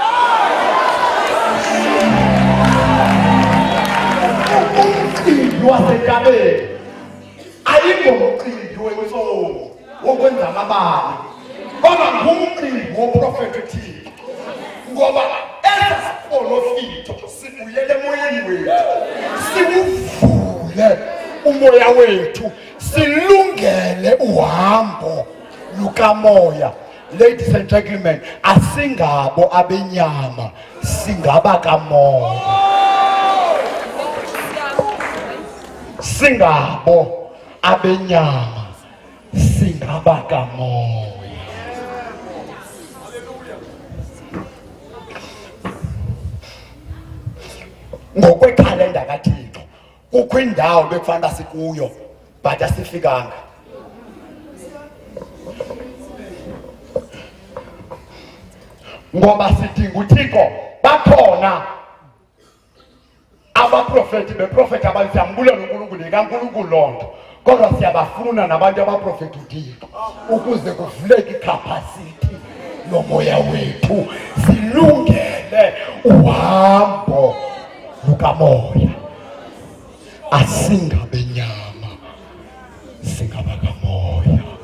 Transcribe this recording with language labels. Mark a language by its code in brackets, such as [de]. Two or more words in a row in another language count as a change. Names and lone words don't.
[xh] Umqimbi wasentabeni ayingomqimbi wentsomo wokwenza amabali, kodwa ngumqimbi woprofetha uThixo, ngoba esasipolofitho sibuyele emoyeni wethu siwuvule umoya wethu silungele uhambo lukamoya. [en] Ladies and gentlemen, [xh] asingabo abenyama, singaba kamoya. Singabo abenyama, singaba kamoya. Ngokwekhalenda kaThixo kukho indawo bekufanele sikuyo but asifikanga. Ngoba sidinga uThixo, bakhona abaprofeti beprofeti abazambulela uNkulunkulu kaNkulunkulu lonto, kodwa siyabafuna nabantu abaprofeti uThixo ukuze kuvuleke icapacity yomoya wethu silungele uhambo lukamoya. Asingabenyama, singaba kamoya.